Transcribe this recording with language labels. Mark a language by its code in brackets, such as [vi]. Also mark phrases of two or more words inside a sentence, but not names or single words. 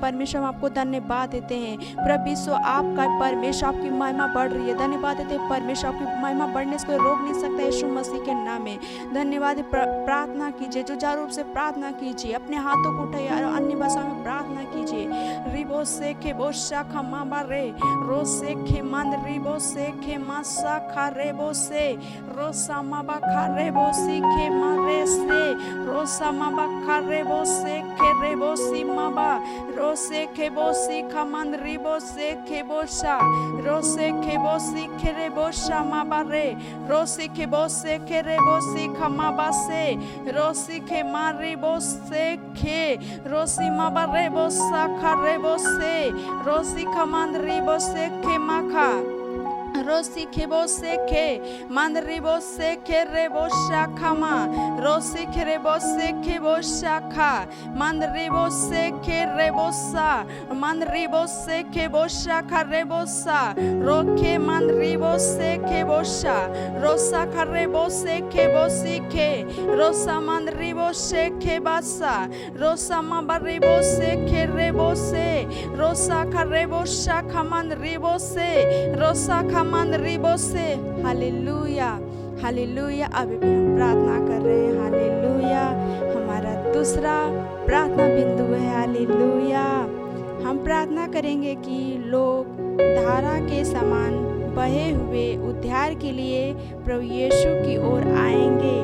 [hi] परमेश्वर हम आपको धन्यवाद देते हैं। पूरा विश्व आपका, परमेश्वर आपकी महिमा बढ़ रही है। धन्यवाद देते हैं। परमेश्वर आपकी महिमा बढ़ने से कोई रोक नहीं सकता यीशु मसीह के नाम में। धन्यवाद। प्रार्थना कीजिए, जुझारू रूप से प्रार्थना कीजिए। अपने हाथों को उठाइए और अन्य भाषा में प्रार्थना कीजिए। रिबो सेखे बो शाखा माबा रे रो सेखे मंद रिबो सेखे मा शाखा रेबो से रोसा माबा खा रेबो सीखे मारे से रोसा माबा खा रेबो सेखे रेबो सी माबा रो सेखे बो सीखा मंद रिबो सेखे बो शा रो सेखे बो सीखे रेबो शा माबा रे रो सीखे बो सेखे रेबो सीखा माबा से रो सीखे मारी बो सेखे रोसी माबा रेबो शाखा रेबो से रोसी खमंद रिबो सेखे माखा रोसी खेबो सेखे मंदरिबो सेखे रेबो शाखा मा रोसी खेरेबो सेखे बो शाखा मंदरिबो सेखे रेबो सा मंदरिबो सेखे बो शाखा रेबो सा रोखे मंदरिबो सेखे बो शा रोसा खरेबो सेखे बो सीखे रोसा मंदरिबो सेखे बासा रोसा मंदरिबो सेखे रेबो से रोसा खरेबो शाखा मंदरिबो से रोसा मंदरिबो से। हालेलुया हालेलुया। अभी भी हम प्रार्थना कर रहे हैं। हालेलुया। हमारा दूसरा प्रार्थना बिंदु है हालेलुया। हम प्रार्थना करेंगे कि लोग धारा के समान बहे हुए उद्धार के लिए प्रभु यीशु की ओर आएंगे।